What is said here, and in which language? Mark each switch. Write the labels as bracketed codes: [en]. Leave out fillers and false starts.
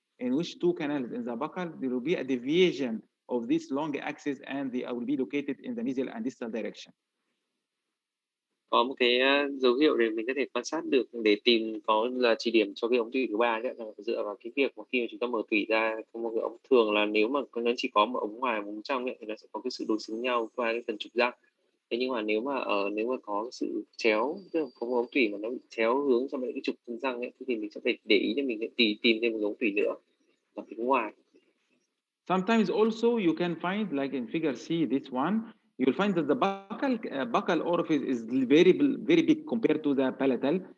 [en] in which two canals in the buccal, there will be a deviation of this long axis and they will be located in the mesial and distal direction. [vi] Có một cái dấu hiệu để mình có thể quan sát được để tìm có là chỉ điểm cho cái ống tủy thứ ba đấy, là dựa vào cái việc mà khi mà chúng ta mở tủy ra có một cái ống, thường là nếu mà nó chỉ có một ống ngoài một ống trong ấy, thì nó sẽ có cái sự đối xứng nhau qua cái phần trục răng. Thế nhưng mà nếu mà có sự chéo, tức là có một ống tủy mà nó bị chéo hướng sang bên cái trục chân răng ấy, thì mình sẽ phải để ý cho mình sẽ tìm thêm một ống tủy nữa ở phía ngoài. [en] Sometimes also you can find, like in figure C, this one, you'll find that the buccal orifice is very big compared to the palatal.